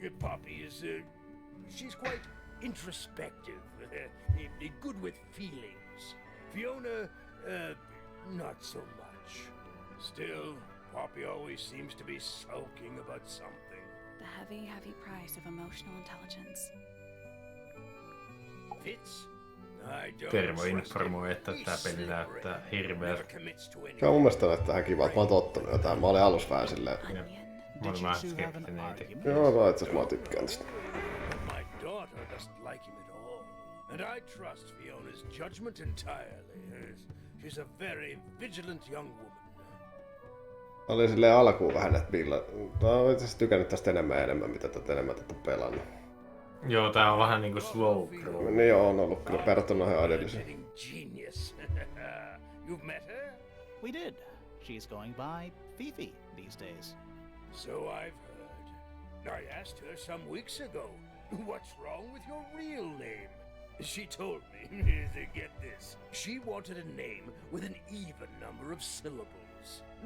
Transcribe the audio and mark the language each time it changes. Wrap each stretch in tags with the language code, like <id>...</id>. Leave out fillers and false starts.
<en>Poppy is, she's quite introspective, good with feelings. Fiona, not so much. Still, Poppy always seems to be sulking about something. The heavy, heavy price of emotional intelligence. Fitz?</en> <fi>Tervo informoi, että tää peli näyttää hirveältä. Kyllä mun mielestä näyttää ihan kivalta. Mä oon tottunut jotain. Mä olin alussa vähän silleen... Mä olin vähän skeptinen. Joo, mä itse asiassa tykkään tästä.</fi> <en>My daughter doesn't like him at all. And I trust Fiona's judgment entirely. She's a very vigilant young woman.</en> <fi>Mä olin silleen alkuun vähän, että mä oon itse asiassa tykännyt tästä enemmän, mitä tätä enemmän tätä pelannut. Joo, tää on vähän niinku</fi> <en>slow grow.</en> <fi>Niin joo, on ollut kyllä verrattuna ihan edelliseen.</fi> <en>Genius. You've met her? We did. She's going by Fifi these days. So I've heard. I asked her some weeks ago, what's wrong with your real name? She told me, get this, she wanted a name with an even number of syllables.</en>